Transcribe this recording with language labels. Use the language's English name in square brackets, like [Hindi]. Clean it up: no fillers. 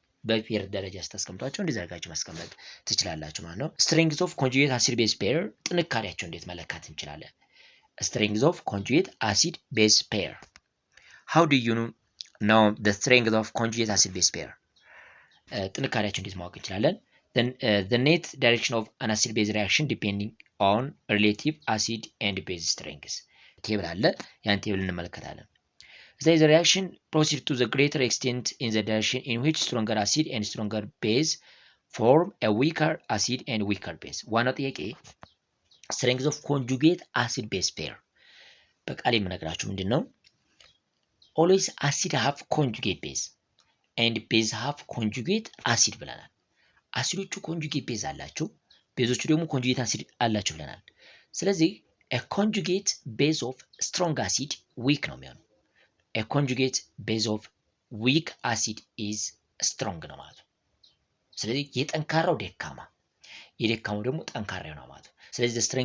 [Amharic] በፔር ደረጃ ስታስቀምጧቸው እንደዚህ አድርጋችሁ ማስቀመጥ ትችላላችሁ ማለት ነው። [English] strength of conjugate acid base pair [Amharic] ጥንካሬያቸው እንዴት መለካት እንችላለን? [English] strength of conjugate acid base pair. How do you know the strength of conjugate acid base pair? [Amharic] ጥንካሬያቸው እንዴት ማወቅ እንችላለን? [English] Then the net direction of an acid base reaction depending on relative acid and base strengths. [Amharic] ቴብል አለ፣ ያን ቴብል እንመለከታለን። [English] There is a reaction proceed to the greater extent in the direction in which stronger acid and stronger base form a weaker acid and weaker base. [Amharic] ዋናው ጥያቄ [English] strength of conjugate acid base pair [Amharic] በቃል የምነግራችሁ ምንድን ነው? [English] always acid have conjugate base and base have conjugate acid [Amharic] ብለናል። አሲዶቹ ኮንጁጌት ቤዝ አላቸው፣ ቤዞቹ ደግሞ ኮንጁጌት አሲድ አላቸው ብለናል። ስለዚህ [English] a conjugate base of strong acid weak [Amharic] ነው የሚሆነው። [English] a conjugate base of weak acid is strong [Amharic] ነው ማለት ነው። ስለዚህ የጠንካራው ደካማ፣ የደካማው ደግሞ ጠንካራ ነው ማለት ነው። ስለዚህ the